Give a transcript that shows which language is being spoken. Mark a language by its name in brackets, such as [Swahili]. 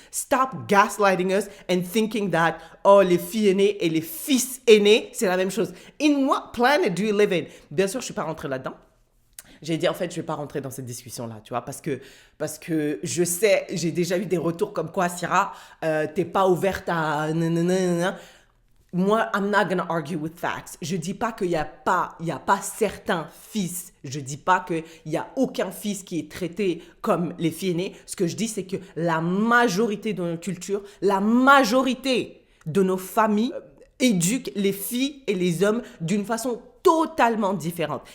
[English] Stop gaslighting us and thinking that, [French] oh, les filles aînées et les fils aînés, c'est la même chose. [English] In what planet do you live in? [French] Bien sûr, je suis pas rentrée là-dedans. J'ai dit, en fait, je vais pas rentrer dans cette discussion-là, tu vois, parce que je sais, j'ai déjà eu des retours comme quoi, Syrah, t'es pas ouverte à... nanana. [English] Moi, I'm not gonna argue with facts. [French] Je dis pas qu'il y a pas certains fils. Je dis pas qu'il y a aucun fils qui est traité comme les filles aînées. Ce que je dis, c'est que la majorité de nos cultures, la majorité de nos familles éduquent les filles et les hommes d'une façon totalement différente.